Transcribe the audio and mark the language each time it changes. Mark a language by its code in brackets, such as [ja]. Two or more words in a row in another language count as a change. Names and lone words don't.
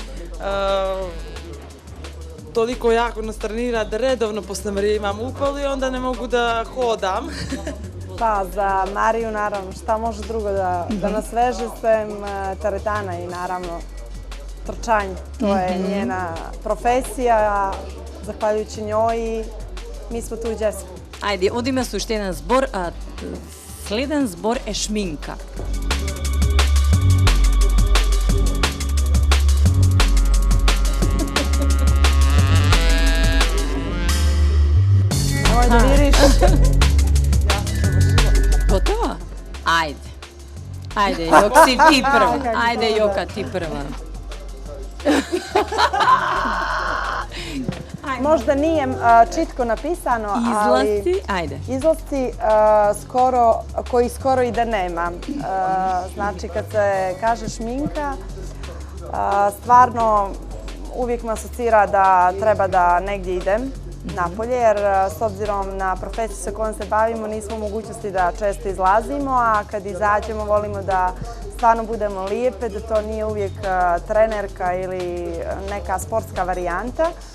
[sr] Toliko jako nas trenira da redovno posle Marije imam upal i onda ne mogu da hodam. Pa za Mariju naravno šta može drugo da nas veže sem teretana i naravno trčanje. To je njena profesija, a zahvaljujući njoj mi smo tu gdje smo. [mk] Ajde, odime sa уште еден збор. Следен збор е шминка. [sr] Nemoj da viriš. [mk] Готова? Ајде. Ајде, Јок си ти прва. Ајде, Јока, ти прва. [sr] Možda nije čitko napisano, Izlasci, ajde. Izlasci koji skoro i da nema. Znači, kad se kaže šminka, stvarno uvijek me asocira da treba da negdje idem napolje, jer s obzirom na profesiju sa kojom se bavimo nismo u mogućnosti da često izlazimo, a kad izađemo volimo da stvarno budemo lijepe, da to nije uvijek trenerka ili neka sportska varijanta.